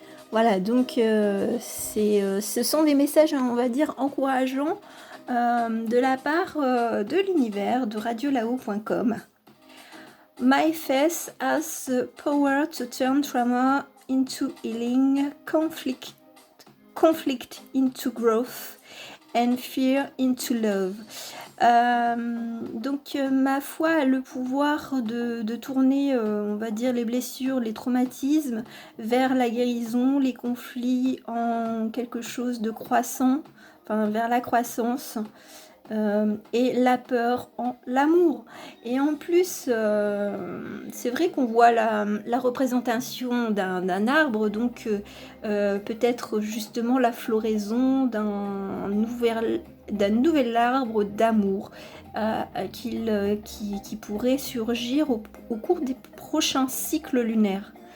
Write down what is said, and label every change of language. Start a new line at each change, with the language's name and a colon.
French: Voilà, donc ce sont des messages, on va dire, encourageants de la part de l'univers, de radiolao.com.
English: My face has the power to turn trauma into healing, conflict into growth and fear into love.
French: Donc ma foi a le pouvoir de tourner, on va dire, les blessures, les traumatismes vers la guérison, les conflits en quelque chose de croissant, enfin vers la croissance. Et la peur en l'amour. Et en plus, c'est vrai qu'on voit la représentation d'un arbre, donc peut-être justement la floraison d'un nouvel arbre d'amour qui pourrait surgir au cours des prochains cycles lunaires.